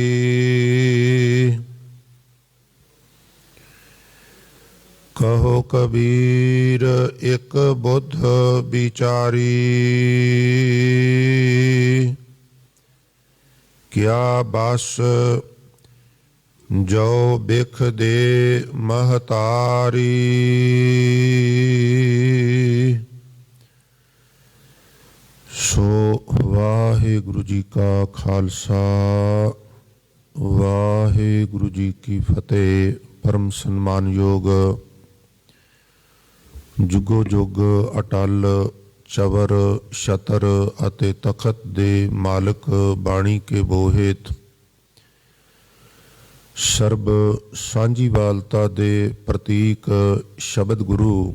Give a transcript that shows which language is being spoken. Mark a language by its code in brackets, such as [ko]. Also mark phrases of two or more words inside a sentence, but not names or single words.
[pa] ਕਹੋ ਕਬੀਰ ਏਕ ਬੁਧ ਬਿਚਾਰੀ, ਕਿਆ ਬਸ ਜੋ ਬਿਖ ਦੇ ਮਹਤਾਰੀ। ਸੋ ਵਾਹਿਗੁਰੂ ਜੀ ਕਾ ਖਾਲਸਾ, ਵਾਹਿਗੁਰੂ ਜੀ ਕੀ ਫਤਿਹ। ਪਰਮ ਸਨਮਾਨਯੋਗ ਜੁਗੋ ਜੁਗ ਅਟੱਲ ਚਵਰ ਛਤਰ ਅਤੇ ਤਖਤ ਦੇ ਮਾਲਕ ਬਾਣੀ ਕੇ ਬੋਹਿਤ ਸਰਬ ਸਾਂਝੀਵਾਲਤਾ ਦੇ ਪ੍ਰਤੀਕ ਸ਼ਬਦ ਗੁਰੂ